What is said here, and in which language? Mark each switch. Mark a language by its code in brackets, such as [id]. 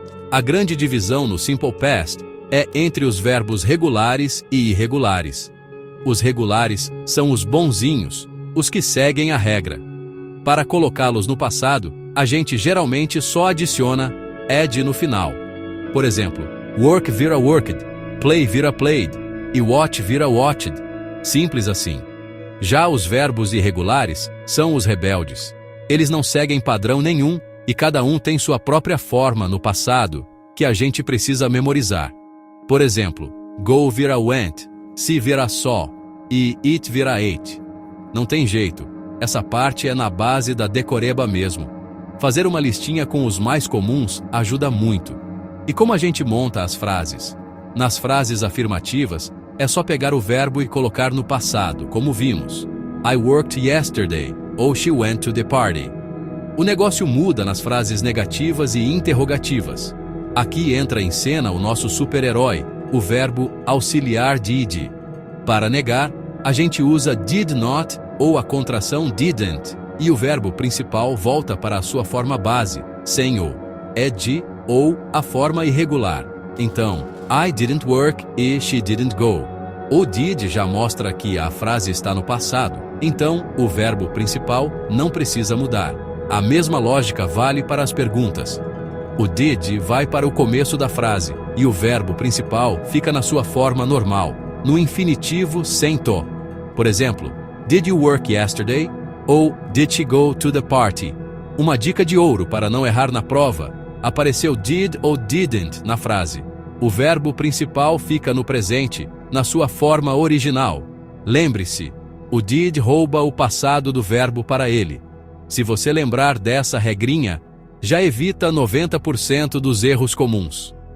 [pt] A grande divisão no simple past é entre os verbos regulares e irregulares. Os regulares são os bonzinhos, os que seguem a regra. Para colocá-los no passado, a gente geralmente só adiciona ed no final. Por exemplo, work vira worked, play vira played e watch vira watched. Simples assim. Já os verbos irregulares são os rebeldes. Eles não seguem padrão nenhum e cada um tem sua própria forma no passado que a gente precisa memorizar. Por exemplo, go vira went, see vira saw e eat vira ate. Não tem jeito, essa parte é na base da decoreba mesmo. Fazer uma listinha com os mais comuns ajuda muito. E como a gente monta as frases? Nas frases afirmativas, é só pegar o verbo e colocar no passado, como vimos. [en] I worked yesterday, ou she went to the party. [pt] O negócio muda nas frases negativas e interrogativas. Aqui entra em cena o nosso super-herói, o verbo auxiliar did. Para negar, a gente usa did not ou a contração didn't, e o verbo principal volta para a sua forma base, sem o ed ou a forma irregular. [en] Então, I didn't work e she didn't go. [pt] O did já mostra que a frase está no passado, então o verbo principal não precisa mudar. A mesma lógica vale para as perguntas. O did vai para o começo da frase e o verbo principal fica na sua forma normal, no infinitivo sem to. Por exemplo, [en] did you work yesterday? Ou did she go to the party? [pt] Uma dica de ouro para não errar na prova: apareceu did ou didn't na frase. O verbo principal fica no presente, na sua forma original. Lembre-se, o did rouba o passado do verbo para ele. Se você lembrar dessa regrinha, já evita 90% dos erros comuns.